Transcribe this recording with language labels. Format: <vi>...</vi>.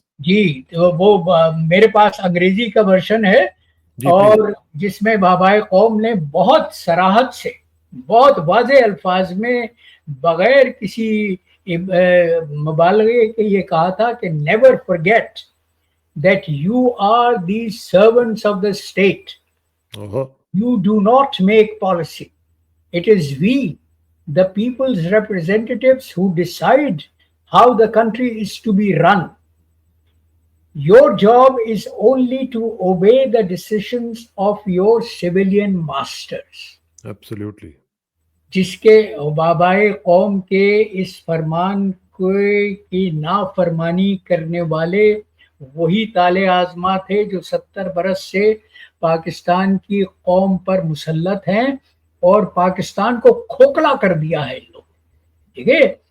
<ur>جی، وہ میرے پاس انگریزی کا ورژن ہے، اور جس میں بابائے قوم نے بہت صراحت سے، بہت واضح الفاظ میں، بغیر کسی مبالغے کے یہ کہا تھا کہ</ur> <en>never forget that you are the servants of the state. You do not make policy. It is we, the people's representatives, who decide how the country is to be run. Your job is only to obey the decisions of your civilian masters. Absolutely.</en> <ur>جس کے بابائے قوم کے اس فرمان کی نافرمانی کرنے والے وہی طالع آزما تھے جو 70 برس سے پاکستان کی قوم پر مسلط ہیں، اور پاکستان کو کھوکھلا کر دیا ہے ان لوگوں نے، ٹھیک ہے.</ur>